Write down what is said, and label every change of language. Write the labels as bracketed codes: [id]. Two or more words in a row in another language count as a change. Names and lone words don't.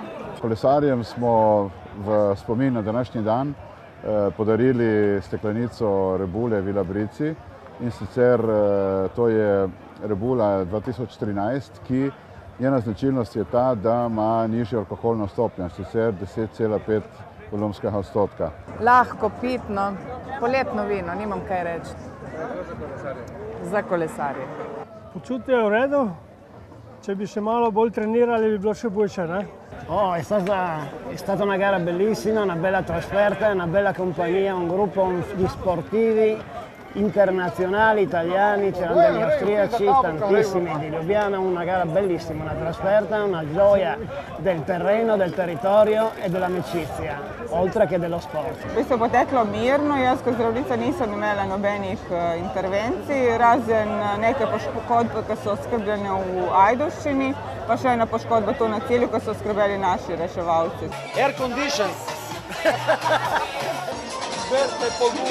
[sl] Kolesarjem smo v spomin na današnji dan podarili steklenico Rebule Vila Brici, in sicer to je Rebula 2013, ki njena značilnost je ta, da ima nižjo alkoholno stopnjo, sicer 10,5 volumskega odstotka. Lahko, pitno, poletno vino, nimam kaj reči. Za kolesarje. Počutje je v redu, če bi še malo bolj trenirali, bi bilo še boljše, ne? [it] È stata una gara bellissima, una bella trasferta, una bella compagnia, un gruppo di sportivi internazionali, italiani, c'erano degli austriaci, tantissimi di Ljubljana, una gara bellissima, una trasferta, una gioia del terreno, del territorio e dell'amicizia, oltre che dello sport. [sl] V bistvu je poteklo mirno, jaz kot zdravnica nisem imela nobenih intervencij, razen nekaj poškodb, ki so oskrbljene v Ajdovščini, pa še ena poškodba tu na cilju, ko so oskrbeli naši reševalci. [en] Air conditions. [sl] Zberite pogum.